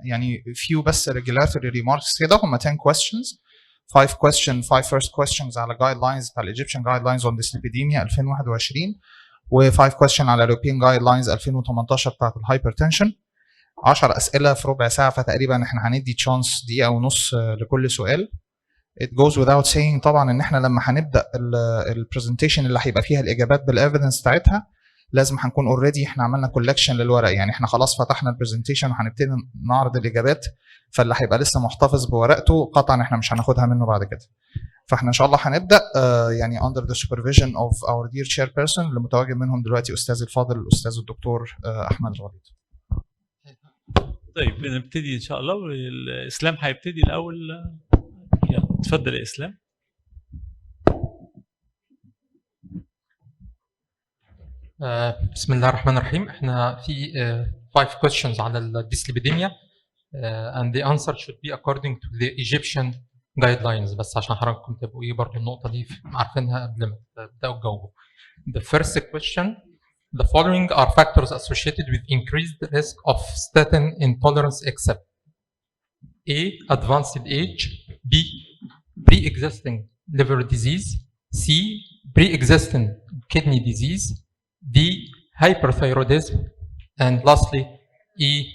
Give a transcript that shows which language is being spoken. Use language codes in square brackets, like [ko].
[ar] يعني [en] few [ar] بس [en] regulatory remarks [ar] كده، هم [en] 10 questions. 5 first questions [ar] على [en] guidelines [ar] بتاع [en] Egyptian guidelines on dyslipidemia 2021 و5 question على European guidelines 2018 [ar] بتاعت الهايبرتنشن. 10 اسئله في ربع ساعه، فتقريبا احنا هندي تشانس دقيقه ونص لكل سؤال. [en] It goes without saying [ar] طبعا ان احنا لما هنبدا البرزنتيشن اللي هيبقى فيها الاجابات بالايفيدنس بتاعتها لازم هنكون اوريدي احنا عملنا كولكشن للورق، يعني احنا خلاص فتحنا البرزنتيشن وهنبتدي نعرض الاجابات، فاللي هيبقى لسه محتفظ بورقته قطعا احنا مش هناخدها منه بعد كده. فاحنا ان شاء الله هنبدا يعني [en] under the supervision of our dear chairperson [ar] اللي متواجد منهم دلوقتي استاذ الفاضل الاستاذ الدكتور احمد الغليظ. طيب نبتدي ان شاء الله، والاسلام هيبتدي الاول. يلا اتفضل يا اسلام. بسم الله الرحمن الرحيم. احنا في [en] 5 questions [ar] على الديسليبيديميا [en] and the answer should be according to the Egyptian guidelines، [ar] بس عشان حضراتكم تبقوا ايه برضه النقطة دي عارفينها قبل ما تبدأوا تجاوبوا. [en] The first question: the following are factors associated with increased risk of statin intolerance except A. advanced age, B. pre-existing liver disease, C. pre-existing kidney disease, D. hyperthyroidism, and lastly E.